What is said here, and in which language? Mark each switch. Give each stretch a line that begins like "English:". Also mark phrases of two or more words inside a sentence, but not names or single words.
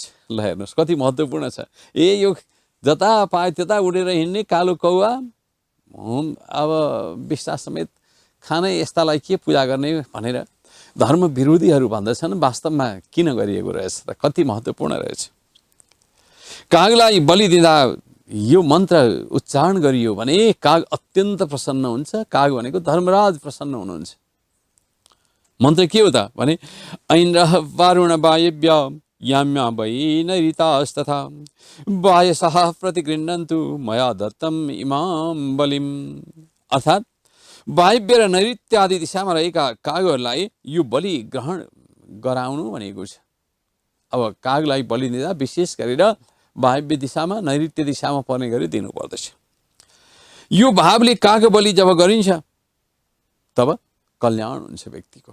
Nepali: ल हेर्नुहोस् कति महत्त्वपूर्ण छ। यो जता पाए त्यता उडेर हिँड्ने कालो कौवा, अब विश्वास समेत खाने यस्तालाई के पूजा गर्ने भनेर धर्म विरोधीहरू भन्दछन्। वास्तवमा किन गरिएको रहेछ त? कति महत्त्वपूर्ण रहेछ। कागलाई बलि दिँदा यो मन्त्र उच्चारण गरियो भने काग अत्यन्त प्रसन्न हुन्छ। काग भनेको धर्मराज प्रसन्न हुनुहुन्छ। मन्त्र के हो त भने
Sanskrit: ऐन्द्रः वारुण वायव्य याम्या वै नैरितास्तथा वायसः प्रतिगृह्णन्तु मया दत्तम इमाम बलिम।
Nepali: अर्थात् वायव्य र नैऋत्य आदि दिशामा रहेका कागहरूलाई यो बलि ग्रहण गराउनु भनेको छ। अब कागलाई बलि दिँदा विशेष गरेर वायव्य दिशामा, नैऋत्य दिशामा पर्ने गरी दिनु पर्दछ। यो भावले काग बलि जब गरिन्छ तब कल्याण हुन्छ व्यक्तिको।